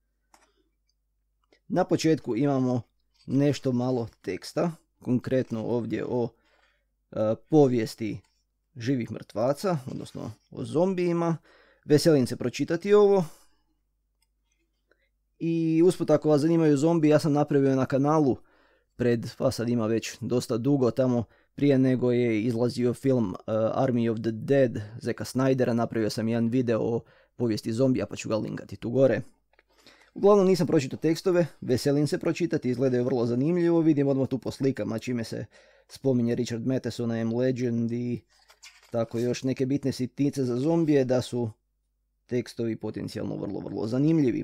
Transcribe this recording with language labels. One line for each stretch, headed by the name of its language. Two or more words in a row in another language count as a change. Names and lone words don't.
Croatian: Na početku imamo nešto malo teksta, konkretno ovdje o povijesti živih mrtvaca, odnosno o zombijima. Veselim se pročitati ovo. I usput ako vas zanimaju zombi, ja sam napravio na kanalu pa sad ima već dosta dugo, tamo prije nego je izlazio film Army of the Dead Zacka Snydera, napravio sam jedan video o povijesti zombija, pa ću ga linkati tu gore. Uglavnom nisam pročitao tekstove, veselim se pročitati, izgledaju vrlo zanimljivo, vidim odmah tu po slikama čime se spominje Richard Matheson, I Am Legend i tako još neke bitne sitnice za zombije, da su tekstovi potencijalno vrlo zanimljivi.